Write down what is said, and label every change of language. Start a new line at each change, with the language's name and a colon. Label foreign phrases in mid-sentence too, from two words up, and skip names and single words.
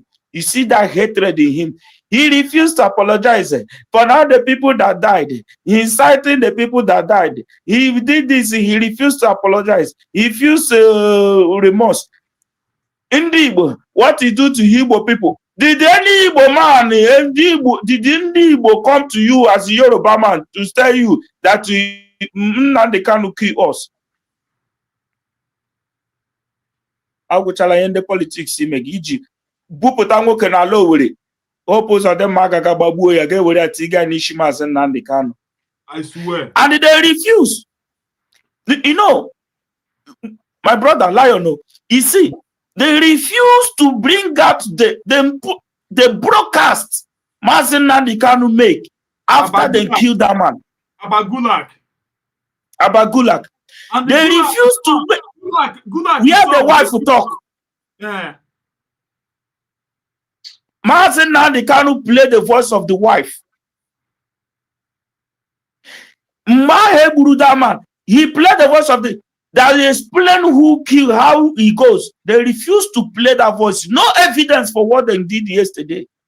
English: You see that hatred in him. He refused to apologize for now the people that died. He inciting the people that died. He did this. He refused to apologize. He refused remorse. In the Igbo, what he do to Igbo people? Did any Igbo man, did any Igbo come to you as a Yoruba man to tell you that Nnamdi Kanu kill us?
Igbo: Agwụchala ihe ndị politics ime gị iji bupụta nwoke na ala Owerri hope ụzọ dị mma agaga gbagbuo ya ga-ewere ya tiga n'isi Maazị Nnamdi Kanu.
English: I swear. And they refuse. You know, my brother Lion, you see, they refuse to bring out the broadcast Maazị Nnamdi Kanu make after they kill that man. Abagulak. And they refuse to hear the wife talk. Yeah. Maazị Nnamdi Kanu play the voice of the wife. That man, he played the voice of the that explain who killed, how he goes. They refuse to play that voice. No evidence for what they did yesterday.